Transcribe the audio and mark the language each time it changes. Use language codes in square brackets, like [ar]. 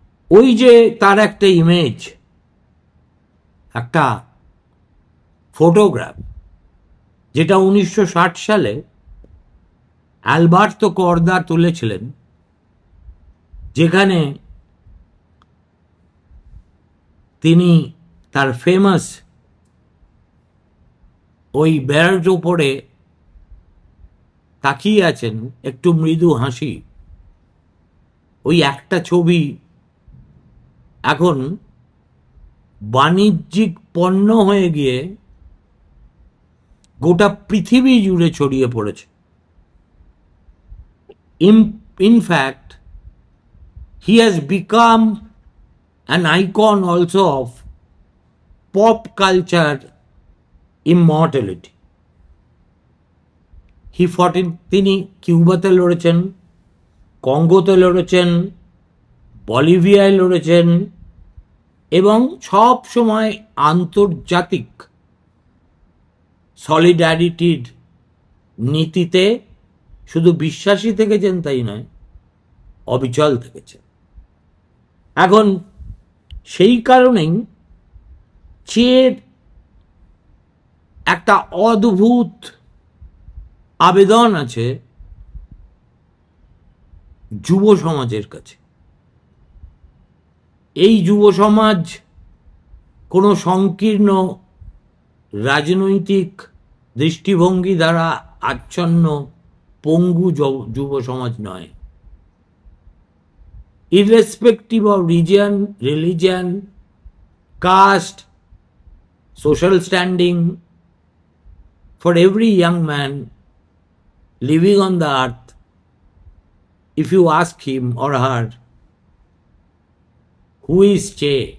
[bn] ওই যে তার একটা ইমেজ, একটা ফটোগ্রাফ, যেটা 1960 সালে অ্যালবার্তো কর্দা তুলেছিলেন, যেখানে তিনি তার ফেমাস ওই বেড়ার উপরে তাকিয়ে আছেন, একটু মৃদু হাসি। ওই একটা ছবি এখন বাণিজ্যিক পণ্য হয়ে গিয়ে গোটা পৃথিবী জুড়ে ছড়িয়ে পড়েছে। [en] In fact he has become an icon also of pop culture immortality. [bn] তিনি কিউবাতে লড়েছেন, কঙ্গোতে লড়েছেন, বলিভিয়ায় লড়েছেন এবং সব সময় আন্তর্জাতিক সলিডারিটির নীতিতে শুধু বিশ্বাসী থেকেছেন তাই নয়, অবিচল থেকেছেন। এখন সেই কারণেই চের একটা অদ্ভুত আবেদন আছে যুব সমাজের কাছে। এই যুব সমাজ কোনো সংকীর্ণ রাজনৈতিক দৃষ্টিভঙ্গি দ্বারা আচ্ছন্ন পঙ্গু যুব সমাজ নয়। [en] irrespective of region, religion, caste, social standing, for every young man living on the earth, if you ask him or her, who is Che?